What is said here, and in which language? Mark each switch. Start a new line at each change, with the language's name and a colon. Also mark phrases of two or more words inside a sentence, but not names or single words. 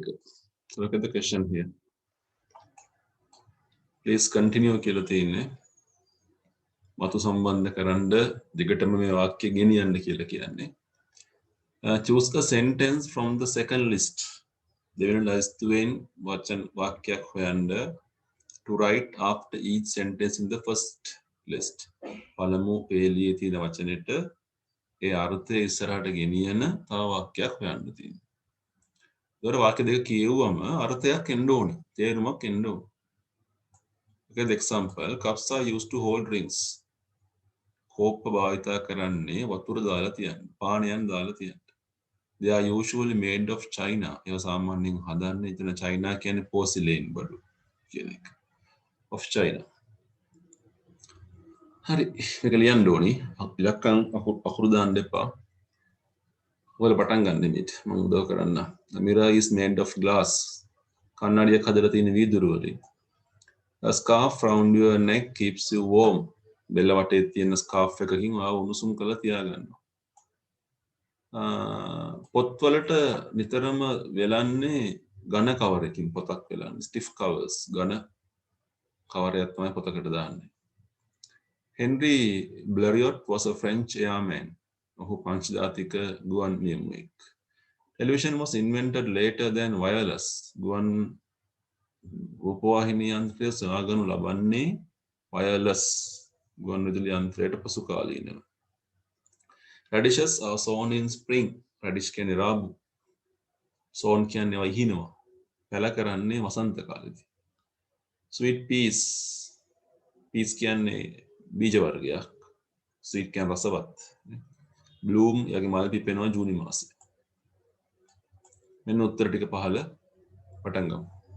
English: So look at the question here. Please continue
Sinhala: කියලා තියෙන්නේ. මතු සම්බන්ධ කරන්න දිගටම මේ වාක්‍ය ගෙනියන්න කියලා කියන්නේ.
English: Choose a sentence from the second list.
Sinhala: දෙවෙනි ලයිස්තුවෙන් වචන වාක්‍යයක් හොයන්න
English: to write after each sentence in the first list.
Sinhala: පළමු පේලියේ තියෙන වචනෙට ඒ අර්ථය ඉස්සරහට ගෙනියන තව වාක්‍යයක් හොයන්න තියෙනවා. ඒතර වාක්‍ය දෙක කියවුවම අර්ථයක් එන්න ඕනේ. තේරුමක් එන්න ඕනේ.
English: Okay, the example, cups are used to hold drinks.
Sinhala: කෝප්ප භාවිතා කරන්නේ වතුර දාලා තියන්න. පානයන් දාලා තියන්න.
English: They are usually made of china.
Sinhala: ඒවා සාමාන්‍යයෙන් හදන්නේ එතන china කියන්නේ porcelain බඩු කියන එක.
English: Of china.
Sinhala: හරි. මේක ලියන්න ඕනි. ඉලක්කම් අකුරු දාන්න එපා. ඔයාලා පටන් ගන්න මේක. මම උදව් කරන්න.
English: The mirror is made of glass.
Sinhala: කන්නඩියක් හදලා තියෙන වීදුරු වලින්.
English: A scarf around your neck keeps you warm.
Sinhala: බෙල්ල වටේ තියෙන ස්කාර්ෆ් එකකින් ඔයාව උණුසුම් කරලා තියාගන්නවා. පොත්වලට නිතරම වෙලන්නේ ඝන කවරකින් පොතක් වෙලන්නේ
English: stiff covers
Sinhala: ඝන කවරයක් තමයි පොතකට දාන්නේ.
English: Henry Blériot was a French airman.
Sinhala: ඔහු පංච ජාතික ගුවන් නියමුවෙක්.
English: Television was invented later than wireless.
Sinhala: ගුවන් රූපවාහිනී යන්ත්‍රය සොයාගනු ලබන්නේ wireless ගුවන් විදුලි යන්ත්‍රයට පසු කාලීනව.
English: Radishes are sown in spring.
Sinhala: Radish කියන්නේ රාබු. sown කියන්නේ වහිනවා. පැල කරන්නේ වසන්ත කාලෙදී.
English: Sweet peas.
Sinhala: peas කියන්නේ බීජ වර්ගයක්. sweet කියන්නේ රසවත්. bloom යගේ මල් පිපෙනවා ජූනි මාසයේ. මෙන්න උත්තර ටික පහල පටන් ගමු.